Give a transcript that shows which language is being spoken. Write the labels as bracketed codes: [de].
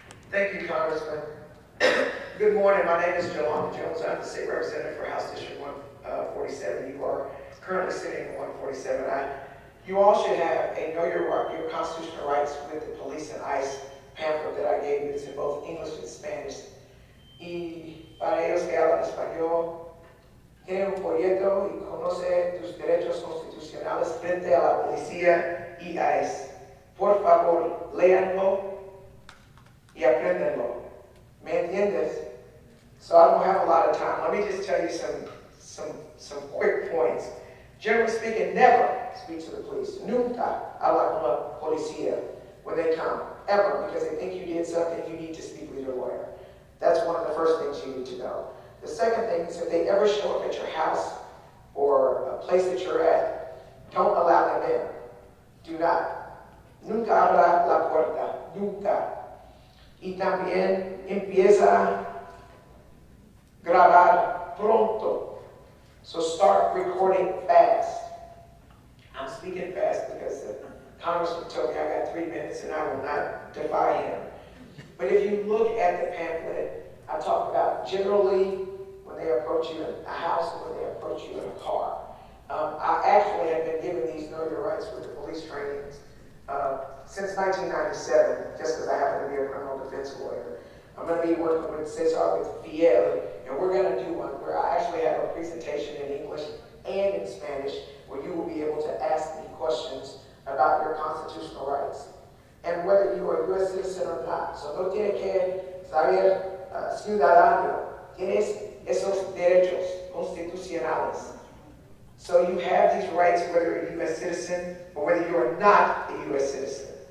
[en] Thank you, Congressman. Good morning. My name is Jolanda Jones. I'm the state representative for House District 147. You are currently sitting in 147. You all should have a Know Your Constitutional Rights with the Police and ICE pamphlet that I gave you. It's in both English and Spanish. [es] Y para ellos que hablan español, tienen un folleto y conoce tus derechos constitucionales frente a la policía y ICE. Por favor, léanlo y apréndanlo. ¿Me entiendes? [en] So I don't have a lot of time. Let me just tell you some quick points. Generally speaking, never speak to the police. [es] Nunca habla con la policía [en] when they come, ever, because they think you did something, you need to speak with your lawyer. That's one of the first things you need to know. The second thing is if they ever show up at your house or a place that you're at, don't allow them in. Do not. [es] Nunca abra la puerta. Nunca. Y también empieza a grabar pronto. [en] So start recording fast. I'm speaking fast because the Congressman told me I got 3 minutes and I will not defy him. But if you look at the pamphlet, I talk about generally when they approach you in a house and when they approach you in a car. I actually have been given these Know Your Rights with the police trainings since 1997, just because I happen to be a criminal defense lawyer. I'm going to be working with Cesar, with Fiel, and we're going to do one where I actually have a presentation in English and in Spanish where you will be able to ask me questions about your constitutional rights and whether you are a U.S. citizen or not. [es] So no tiene que saber ciudadano. Tienes esos derechos constitucionales. [en] So you have these rights whether you're a U.S. citizen or whether you are not a U.S. citizen.